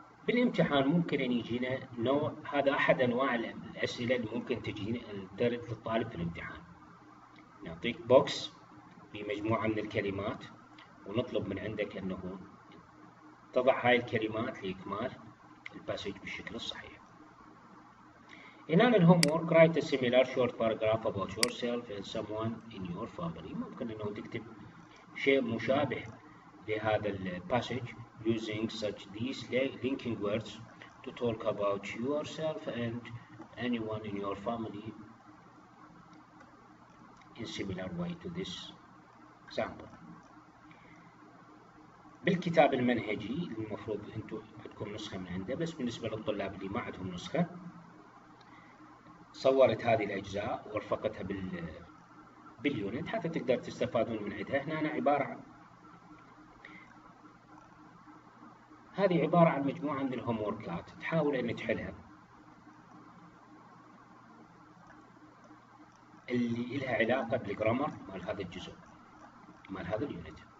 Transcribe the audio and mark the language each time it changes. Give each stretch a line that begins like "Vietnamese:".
Arabic: بالامتحان ممكن أن يجينا نوع، هذا أحد أنواع الأسئلة اللي ممكن تجينا ترد للطالب في الامتحان. نعطيك بوكس بمجموعة من الكلمات ونطلب من عندك أنه تضع هاي الكلمات لإكمال الباسج بالشكل الصحيح. هنا الهوم وورك
English: write a similar short paragraph about yourself and someone in your family.
Arabic: ممكن أنه تكتب شيء مشابه لهذا الباسج
English: using such these linking words to talk about yourself and anyone in your family in similar way to this example.
Arabic: بالكتاب المنهجي المفروض انتم عندكم نسخة من عنده، بس بالنسبة للطلاب اللي ما عندهم نسخة صورت هذه الأجزاء ورفقتها باليونت حتى تقدر تستفادون من عندها. هنا عبارة عن هذه عبارة عن مجموعة من الهوم ووركات تحاول أن تحلها اللي لها علاقة بالجرامر مال هذا الجزء مال هذا اليونت.